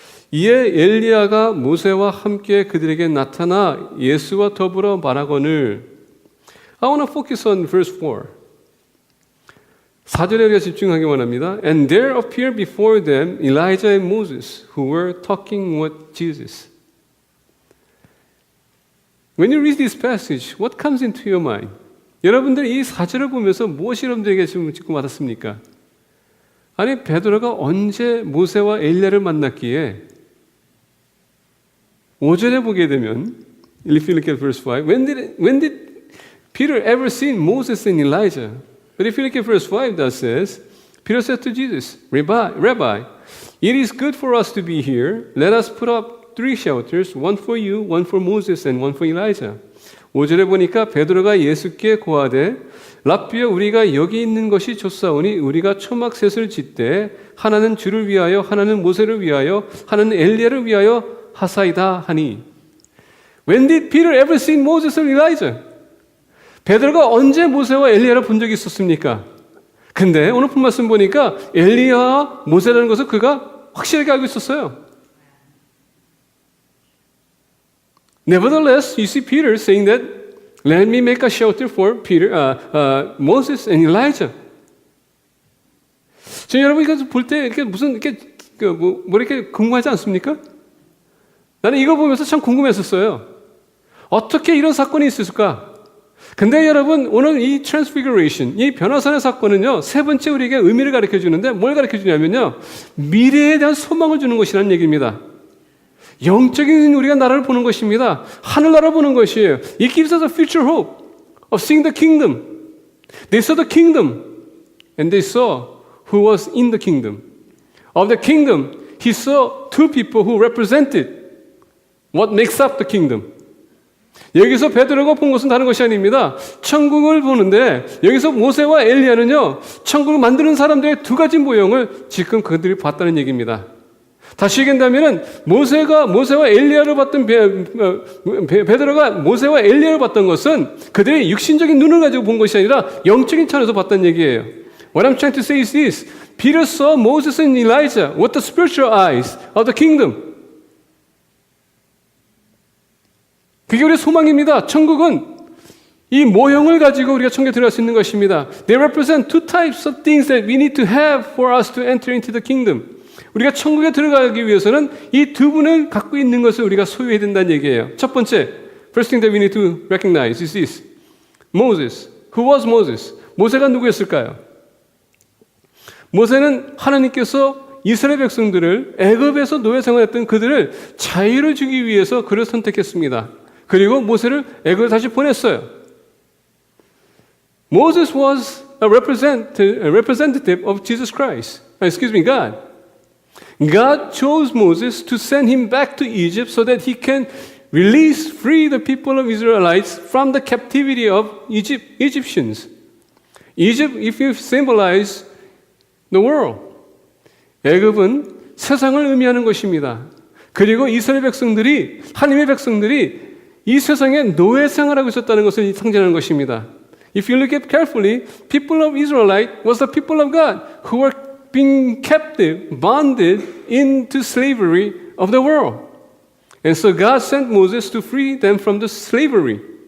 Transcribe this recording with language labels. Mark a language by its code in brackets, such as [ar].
[ko] 이에 엘리야가 모세와 함께 그들에게 나타나 예수와 더불어 말하거늘 [en] I want to focus on verse 4. [ko] 4절에 우리가 집중하기 원합니다. [en] And there appeared before them Elijah and Moses who were talking with Jesus. When you read this passage, what comes into your mind? [ko] 여러분들 이 4절을 보면서 무엇이 여러분들에게 지금 와닿습니까? 아니 베드로가 언제 모세와 엘리야를 만났기에 5절에 보게 되면 [en] if you look at verse 5, when did Peter ever seen Moses and Elijah? But if you look at verse 5, that says, Peter said to Jesus, Rabbi, it is good for us to be here. Let us put up 3 shelters, one for you, one for Moses, and one for Elijah. [ko] 5절에 보니까 베드로가 예수께 고하되 랍비여 우리가 여기 있는 것이 좋사오니 우리가 초막 셋을 짓되 하나는 주를 위하여 하나는 모세를 위하여 하나는 엘리야를 위하여 하사이다 하니 [en] When did Peter ever see Moses or Elijah? [ko] 베드로가 언제 모세와 엘리야를 본 적이 있었습니까? 근데 오늘 본 말씀 보니까 엘리야와 모세라는 것을 그가 확실하게 알고 있었어요. [en] Nevertheless, you see Peter saying that, let me make a shelter for Moses and Elijah. [ko] 저 여러분 이거 볼 때 이렇게 무슨 이렇게 뭐 이렇게 궁금하지 않습니까? 나는 이거 보면서 참 궁금했었어요. 어떻게 이런 사건이 있었을까? 근데 여러분 오늘 이 transfiguration, 이 변화산의 사건은요 세 번째 우리에게 의미를 가르쳐 주는데 뭘 가르쳐 주냐면요 미래에 대한 소망을 주는 것이라는 얘기입니다. 영적인 우리가 나라를 보는 것입니다. 하늘나라를 보는 것이에요. [en] It gives us a future hope of seeing the kingdom. They saw the kingdom and they saw who was in the kingdom. Of the kingdom, he saw 2 people who represented what makes up the kingdom. [ko] 여기서 베드로가 본 것은 다른 것이 아닙니다. 천국을 보는데 여기서 모세와 엘리야는요 천국을 만드는 사람들의 2가지 모형을 지금 그들이 봤다는 얘기입니다. 다시 얘기한다면 모세와 엘리야를 봤던 베드로가 모세와 엘리야를 봤던 것은 그들의 육신적인 눈을 가지고 본 것이 아니라 영적인 차원에서 봤다는 얘기예요. [en] What I'm trying to say is this. Peter saw Moses and Elijah with the spiritual eyes of the kingdom. [ko] 그게 우리의 소망입니다. 천국은 이 모형을 가지고 우리가 천국에 들어갈 수 있는 것입니다. [en] They represent two types of things that we need to have for us to enter into the kingdom. [ko] 우리가 천국에 들어가기 위해서는 이 두 분을 갖고 있는 것을 우리가 소유해야 된다는 얘기예요. 첫 번째, [en] first thing that we need to recognize is this. Moses. Who was Moses? [ko] 모세가 누구였을까요? 모세는 하나님께서 이스라엘 백성들을 애굽에서 노예 생활했던 그들을 자유를 주기 위해서 그를 선택했습니다. 그리고 모세를 애굽에 다시 보냈어요. [en] Moses was a representative of Jesus Christ. God. God chose Moses to send him back to Egypt so that he can free the people of Israelites from the captivity of Egyptians. Egypt, if you symbolize the world. [ko] 애굽은 세상을 의미하는 것입니다. 그리고 이스라엘 백성들이, 하나님의 백성들이 이 세상에 노예 생활하고 있었다는 것을 상징하는 것입니다. [en] If you look at carefully, people of Israelite was the people of God who were being captive, bonded into slavery of the world. And so God sent Moses to free them from the slavery.